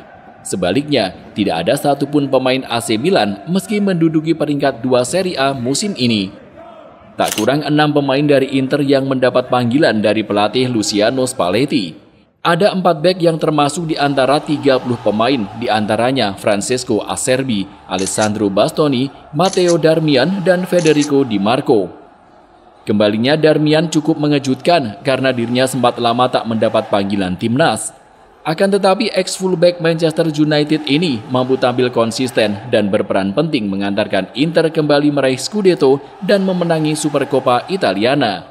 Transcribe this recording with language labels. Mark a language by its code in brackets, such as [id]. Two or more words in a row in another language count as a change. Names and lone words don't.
[id] Sebaliknya, tidak ada satupun pemain AC Milan meski menduduki peringkat 2 Serie A musim ini. Tak kurang 6 pemain dari Inter yang mendapat panggilan dari pelatih Luciano Spalletti. Ada 4 bek yang termasuk di antara 30 pemain, di antaranya Francesco Acerbi, Alessandro Bastoni, Matteo Darmian, dan Federico Di Marco. Kembalinya Darmian cukup mengejutkan karena dirinya sempat lama tak mendapat panggilan timnas. Akan tetapi ex-fullback Manchester United ini mampu tampil konsisten dan berperan penting mengantarkan Inter kembali meraih Scudetto dan memenangi Supercoppa Italiana.